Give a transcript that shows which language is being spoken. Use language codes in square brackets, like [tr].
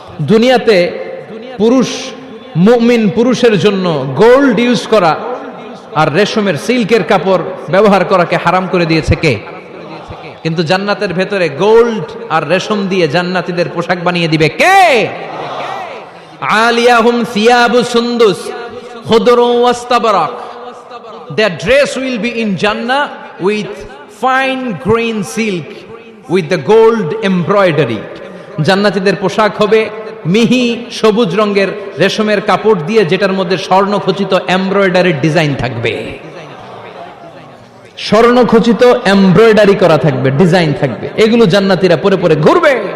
[bn] দুনিয়াতে পুরুষ, মুমিন পুরুষের জন্য গোল্ড ইউজ করা আর রেশমের সিল্কের কাপড় ব্যবহার করাকে হারাম করে দিয়েছে কে? কিন্তু জান্নাতের ভেতরে গোল্ড আর রেশম দিয়ে জান্নাতীদের পোশাক বানিয়ে দিবে কে? [ar] আলিয়াহুম সিয়াবু সুন্দুস খুদরু ওয়াস্তাবরাক, [en] their dress will be in Jannah with fine green silk with the gold embroidery. [bn] জান্নাতীদের পোশাক হবে মিহি সবুজ রঙের রেশমের কাপড় দিয়ে, যেটার মধ্যে স্বর্ণখচিত এমব্রয়ডারি ডিজাইন থাকবে। স্বর্ণখচিত এমব্রয়ডারি করা থাকবে, ডিজাইন থাকবে, এগুলো জান্নাতীরা পরে পরে ঘুরবে।